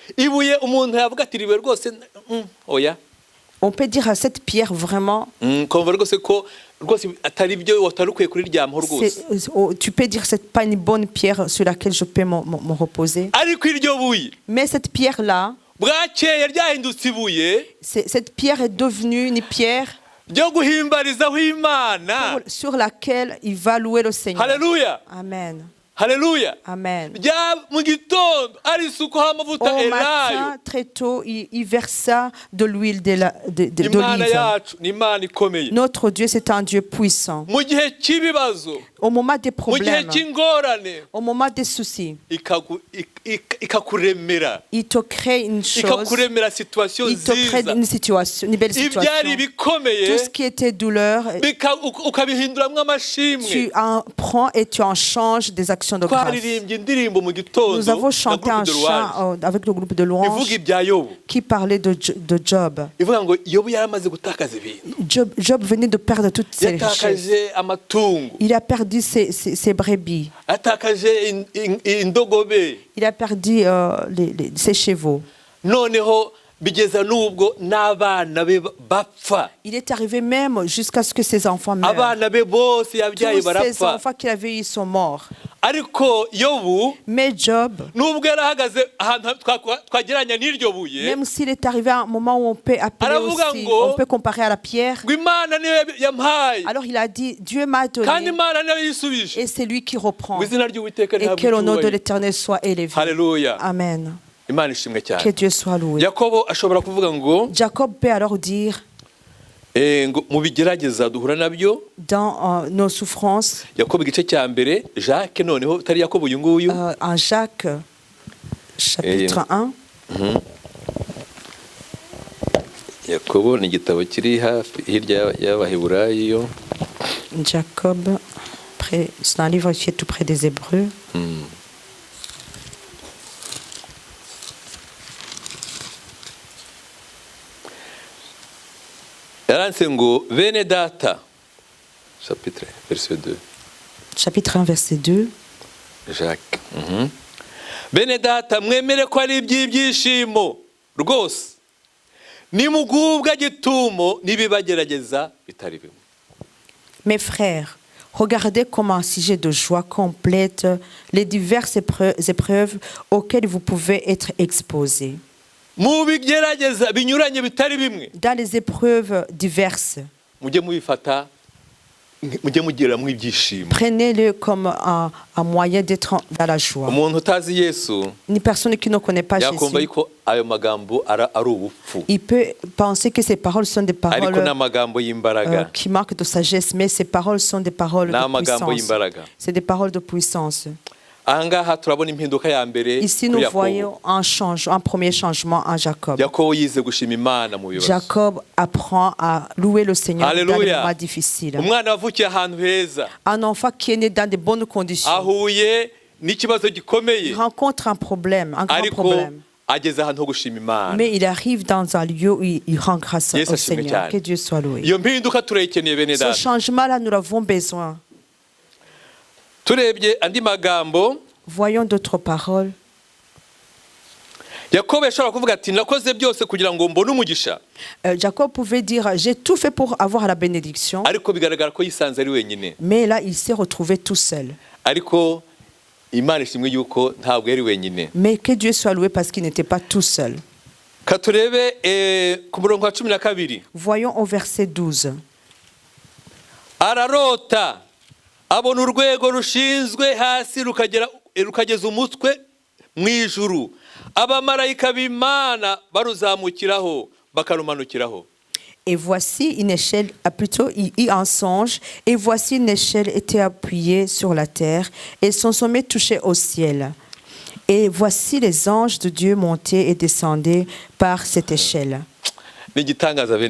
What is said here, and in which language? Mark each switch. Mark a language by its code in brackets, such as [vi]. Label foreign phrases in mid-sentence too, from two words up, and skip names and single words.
[fr] On peut dire à cette pierre vraiment, tu peux dire que ce n'est pas une bonne pierre sur laquelle je peux me reposer. Mais cette pierre-là, cette pierre est devenue une pierre [rw] byo guhimbarizaho Imana. [fr] sur laquelle il va louer le Seigneur. [rw] Haleluya, Amen. haleluya. Amen. Mu gitondo arisukaho amavuta [fr] Au [rw] elayo. [fr] matin, très tôt, il versa de l'huile [rw] Imana [fr] d'olive. [rw] yacu ni Imana ikomeye. [fr] Notre Dieu, c'est un Dieu puissant. [rw] Mu gihe cy'ibibazo, [fr] Au moment des [rw] mu gihe [fr] problèmes, [rw] cy'ingorane, [fr] au moment des soucis, [rw] ikakuremera, [fr] il te crée une chose, [rw] ikakuremera situation [fr] il te crée [rw] nziza. [fr] une situation, une belle situation. [rw] Ibyari bikomeye [fr] Tout ce qui était douleur, [rw] ukabihinduramwo amashimwe. [fr] tu en prends et tu en changes des actions de grâce. [rw] Twaririmbye indirimbo mu gitondo [fr] Nous avons chanté [rw] na [fr] un groupe de louange chant avec le groupe de louanges [rw] ivuga ibya Yobu, [fr] qui parlait de Job. [rw] ivuga ngo Yobu yaramaze gutakaza ibintu, [fr] Job venait de perdre toutes ses richesses. [rw] yatakaje amatungo, [fr] Il a perdu ses brebis. [rw] yatakaje indogobe, [fr] Il a perdu ses chevaux. [rw] noneho bigeza n'ubwo n'abana be bapfa. [fr] Il est arrivé même jusqu'à ce que ses enfants meurent. [rw] Abana be bose yabyaye [fr] Tous ses [rw] barapfa. [fr] enfants qu'il avait eus sont morts. [rw] Ariko Yobu [fr] Mais Job, [rw] nubwo yarahagaze ahantu twageranya n'iryo buye, [fr] même s'il est arrivé à un moment où on peut appeler [rw] Aravuga [fr] aussi, [rw] ngo, [fr] on peut comparer à la pierre, [rw] ngo Imana niyo yampaye [fr] alors il a dit, Dieu m'a [rw] kandi [fr] donné [rw] Imana niyo yisubije. [fr] et c'est lui qui reprend. [rw] Ngo izina ry'Uwiteka [fr] Et [rw] rihabwe [fr] que le nom de [rw] icyubahiro. [fr] l'Éternel soit élevé. [rw] Haleluya, Amen. Imana ishimwe [fr] Que [rw] cyane. [fr] Dieu soit loué. [rw] Yakobo ashobora kuvuga ngo [fr] Jacob peut alors dire, [rw] ngo mu bigerageza duhura nabyo, [fr] dans nos souffrances, [rw] Yakobo igice cya mbere, Jacques noneho utari Yakobo uyu nguyu, [fr] en Jacques, chapitre 1, [rw] Yakobo ni igitabo kiri hafi hirya y'Abaheburayo. [fr] Jacob, c'est un livre qui est tout près des Hébreux. [rw] Yaranditse ngo bene data, [fr] chapitre verset 2, Chapitre 1, verset 2. Jacques. [rw] Bene data mwemere ko ari iby'ibyishimo rwose nimugubwa gitumo nibibagerageza bitari bimwe. [fr] Mes frères, regardez comme un sujet de joie complète les diverses épreuves auxquelles vous pouvez être exposés. [rw] Mu bigerageza binyuranye bitari bimwe, [fr] Dans les épreuves diverses, [rw] mujye mubifata, mujye mugira mu ibyishimo. [fr] prenez-le comme un moyen d'être dans la joie. [rw] Umuntu utazi Yesu [fr] Une personne qui ne connaît pas [rw] yakumva [fr] Jésus, [rw] yuko ayo magambo ari ubupfu, [fr] il peut penser que ces paroles sont des [rw] ariko [fr] paroles [rw] n'amagambo y'imbaraga, [fr] qui manquent de sagesse, mais ces paroles sont des paroles [rw] n'amagambo [fr] de puissance. [rw] y'imbaraga. [fr] C'est des paroles de puissance. [rw] Ahangaha turabona impinduka ya mbere [fr] Ici, [rw] kuri [fr] nous [rw] Yakobo. [fr] voyons un premier changement en Jacob. [rw] Yakobo yize gushima Imana mu bibazo. [fr] Jacob apprend à louer le Seigneur dans les Alléluia. moments difficiles. [rw] Umwana wavukiye ahantu heza, [fr] Un enfant qui est né dans de bonnes conditions, [rw] ahuye n'ikibazo [fr] il [rw] gikomeye, [fr] rencontre un problème, un grand [rw] ariko [fr] problème. [rw] ageze ahantu ho gushima Imana. [fr] Mais il arrive dans un lieu où il rend grâce [rw] Yesu [fr] au [rw] ashimwe [fr] Seigneur. [rw] cyane. [fr] Que Dieu soit loué. [rw] Iyo mpinduka turayikeneye bene [fr] Ce [rw] data. [fr] changement-là, nous l'avons besoin. [rw] Turebye andi magambo, [fr] Voyons d'autres paroles. [rw] Yakobo yashobora kuvuga ati nakoze byose kugira ngo mbone umugisha, [fr] Jacob pouvait dire, j'ai tout fait pour avoir la bénédiction. [rw] ariko bigaragara ko yisanze ari wenyine. [fr] Mais là, il s'est retrouvé tout seul. [rw] Ariko Imana ishimwe yuko ntabwo yari wenyine. [fr] Mais que Dieu soit loué parce qu'il n'était pas tout seul. [rw] Katurebe ku murongo wa 12. [fr] Voyons au verset 12. [rw] Ararota abona urwego rushinzwe hasi rukageza umutwe mu ijuru, abamarayika b'Imana baruzamukiraho bakarumanukiraho. [fr] Et voici une échelle, plutôt il eut un songe, et voici une échelle était appuyée sur la terre, et son sommet touchait au ciel. Et voici les anges de Dieu montaient et descendaient par cette échelle. [rw] Ni igitangaza bene